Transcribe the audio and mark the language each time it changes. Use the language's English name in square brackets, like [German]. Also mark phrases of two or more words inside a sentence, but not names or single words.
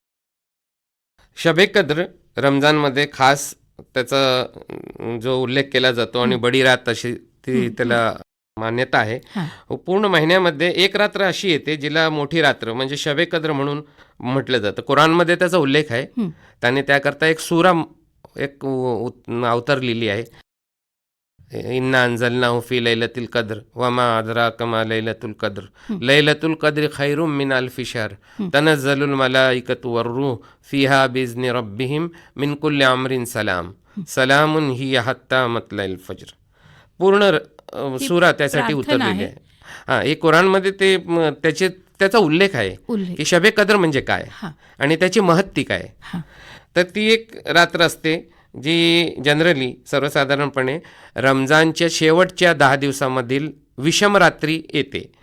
[Marathi] शबे कद्र रमजानमध्ये खास त्याचा जो उल्लेख केला जातो आणि [Hindi] बडी रात [Marathi] अशी ती त्याला मान्यता आहे. पूर्ण महिन्यामध्ये एक रात्र अशी येते जिला मोठी रात्र म्हणजे शबे कद्र म्हणून म्हटलं जातं. कुराणमध्ये त्याचा उल्लेख आहे. त्याने त्याकरता एक सूरा एक अवतरलेली आहे. [Arabic] إنا أنزلناه في ليلة القدر وما أدراك ما ليلة القدر ليلة القدر خير من ألف شهر تنزل الملائكة والروح فيها بإذن ربهم من كل أمر سلام سلام هي حتى مطلع الفجر. [Marathi] पूर्ण सूरा त्यासाठी उतरलेली आहे. हे कुराणमध्ये त्याचा उल्लेख आहे की शबे कद्र म्हणजे काय आणि त्याची महत्ती काय. तर ती एक रात्र असते जी जनरली सर्वसाधारणपणे रमजानच्या शेवटच्या 10 दिवसामधील विषम रात्री येते.